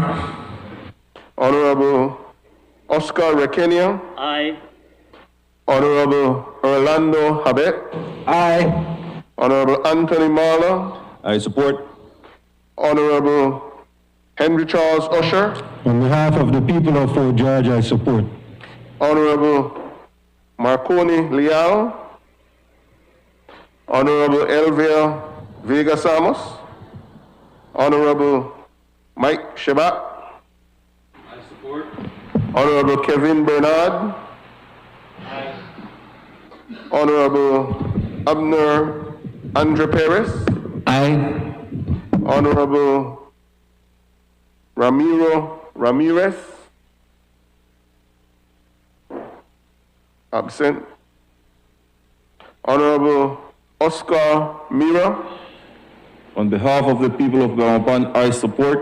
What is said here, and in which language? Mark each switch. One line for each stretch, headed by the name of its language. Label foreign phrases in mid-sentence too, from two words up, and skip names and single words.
English: Honorable Oscar Requena. Aye. Honorable Orlando Habet. Aye. Honorable Anthony Marla. I support. Honorable Henry Charles Usher. On behalf of the people of Fort George, I support. Honorable Marconi Leal. Honorable Elvia Vega Samos. Honorable Mike Shebat. I support. Honorable Kevin Bernard. Aye. Honorable Abner Andre Perez. Aye. Honorable Ramirez. Absent. Honorable Oscar Mira. On behalf of the people of Belmopan, I support.